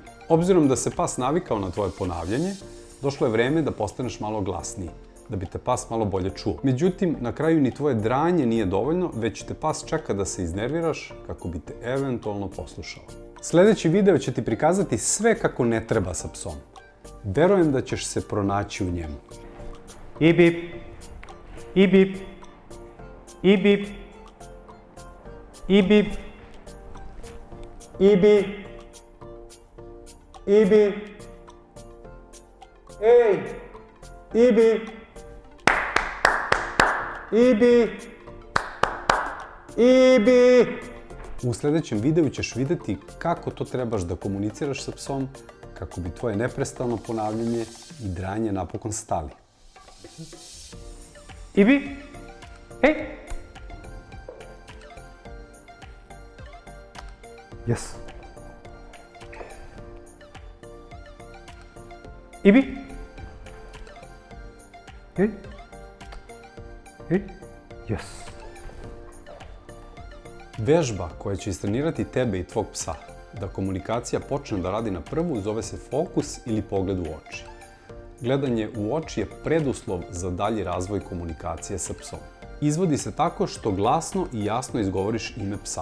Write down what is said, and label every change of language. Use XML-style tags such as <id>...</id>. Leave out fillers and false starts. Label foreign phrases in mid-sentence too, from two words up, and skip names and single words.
<sr>Obzirom da se pas navikao na tvoje ponavljanje, došlo je vreme da postaneš malo glasniji, da bi te pas malo bolje čuo. Međutim, na kraju ni tvoje dranje nije dovoljno, već te pas čeka da se iznerviraš kako bi te eventualno poslušao. Sljedeći video će ti prikazati sve kako ne treba sa psom. Verujem da ćeš se pronaći u njemu. Ibib, ibib, ibib, ibib, ibi, ibi, ej, ibi, Ibi! Ibi! U sljedećem videu ćeš vidjeti kako to trebaš da komuniciraš sa psom, kako bi tvoje neprestano ponavljanje i dranje napokon stali. Ibi! Hej! Yes. Ibi! Hej! Yes. Vežba koja će istrenirati tebe i tvog psa da komunikacija počne da radi na prvu zove se fokus ili pogled u oči. Gledanje u oči je preduslov za dalji razvoj komunikacije sa psom. Izvodi se tako što glasno i jasno izgovoriš ime psa.</sr>